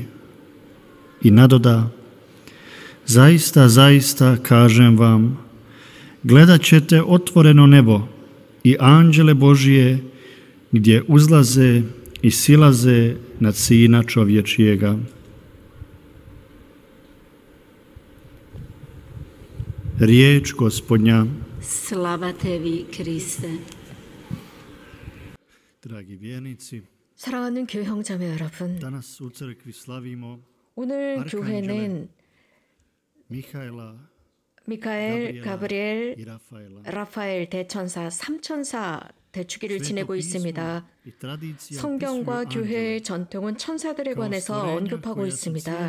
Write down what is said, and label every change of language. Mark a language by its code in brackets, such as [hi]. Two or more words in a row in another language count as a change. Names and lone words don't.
[hr] I nadoda: zaista, zaista, kažem vam, gledat ćete otvoreno nebo i anđele Božije gdje uzlaze i silaze nad Sina čovječijega. Riječ Gospodnja. Slava tebi, Kriste. Dragi vjernici, [ko] 사랑하는 교회 형제자매 여러분, [hr] danas u crkvi slavimo [ko] 오늘 교회는 [hr] Mihaela, [ko] 미카엘, 가브리엘, [hr] i Rafaela. [ko] 라파엘 대천사, 삼천사 대축일을 지내고 있습니다. 성경과 교회의 전통은 천사들에 관해서 언급하고 있습니다.